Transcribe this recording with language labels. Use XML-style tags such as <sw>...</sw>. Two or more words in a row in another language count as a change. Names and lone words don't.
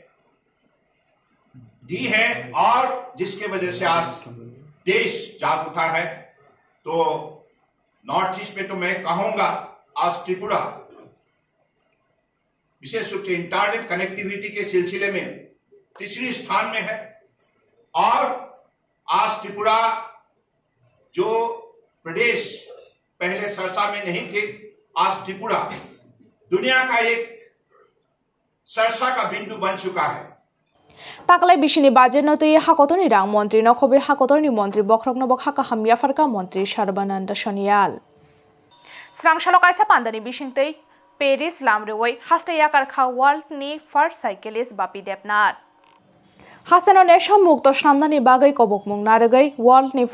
<hi>दी है और जिसके वजह से आज देश जाग उठा है तो</hi> <en>north east</en> <hi>में तो मैं कहूंगा आज त्रिपुरा विशेष रूप से</hi> <en>internet connectivity</en> <hi>के सिलसिले में तीसरी स्थान में है। और आज त्रिपुरा जो प्रदेश पहले सरसा में नहीं थे, आज त्रिपुरा दुनिया का एक सरसा का बिंदु बन चुका है।</hi> <trp>ताकलाय बिशिनि बाजेट नतुई हाकतनि रां मंत्री नखबे हाकतनि मंत्री बख्रकनो बखाका हामिया फारका मंत्री सर्बानंद सोनियाल स्रांगशालो कायसा पांदानि बिशिंगतै पेरिस लामरेवै हास्टेया कारखा वर्ल्ड नि</trp> <en>first cyclist</en> <trp>बापी देबनाथ हासेनो नेशम मुक्त सामनानि बागै कबकमुं नारगै वर्ल्ड नि</trp>